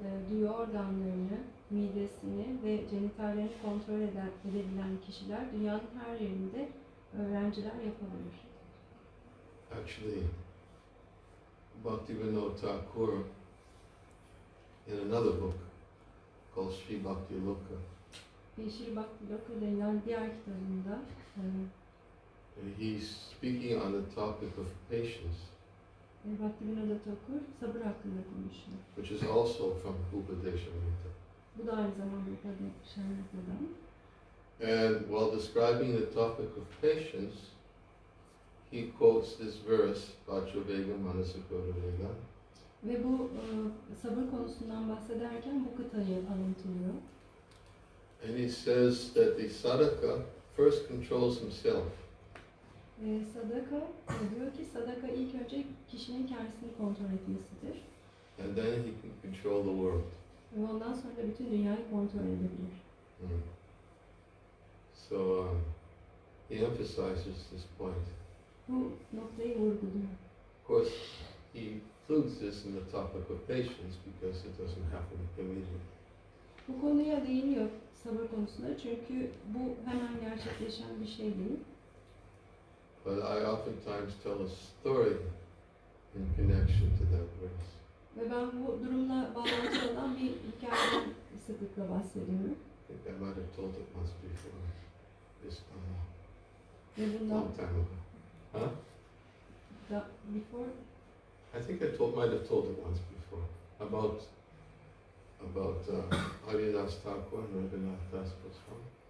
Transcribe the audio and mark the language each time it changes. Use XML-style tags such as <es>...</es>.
<tr>duyu organlarını, midesini ve genitallerini kontrol edebilen kişiler dünyanın her yerinde öğrenciler yapabilir.</tr> <en>Actually, Bhaktivinoda Thakur, in another book called Sri Bhakti Loka,</en> <tr>Shri Bhakti Loka denilen diğer kitabında</tr> <en>he's speaking on the topic of patience,</en> <tr>Bhaktivinoda Thakur sabır hakkında konuşuyor.</tr> <en>which is also from Upadeshamrita.</en> <tr>Bu da aynı zamanda Upadeshamrita'dan.</tr> <en>And while describing the topic of patience, he quotes this verse, Vajravega Manasakota Vega.</en> <tr>Ve bu sabır konusundan bahsederken bu kıtayı alıntılıyor.</tr> <en>And he says that the sadhaka first controls himself.</en> <tr>Sadaka diyor ki sadaka ilk önce kişinin kendisini kontrol etmesidir.</tr> <en>And then he can control the world.</en> <tr>Ve ondan sonra da bütün dünyayı kontrol edebilir.</tr> <en>So he emphasizes this point.</en> <tr>Bu noktayı vurguluyor.</tr> <en>Of course, he includes this in the topic of patience because it doesn't happen immediately.</en> <tr>Bu konuya değiniyor sabır konusunda çünkü bu hemen gerçekleşen bir şey değil.</tr> <en>But I oftentimes tell a story in connection to that verse.</en> <tr>Ve ben bu durumla bağlantılı olan bir hikayeden sıklıkla bahsediyorum.</tr> <en>I think I might have told it once before. This</en> <tr>Ve bundan</tr> <en>long time ago. Huh? before I think I might have told it once before about Haridas Thakur and Raghunath Das Goswami.</en>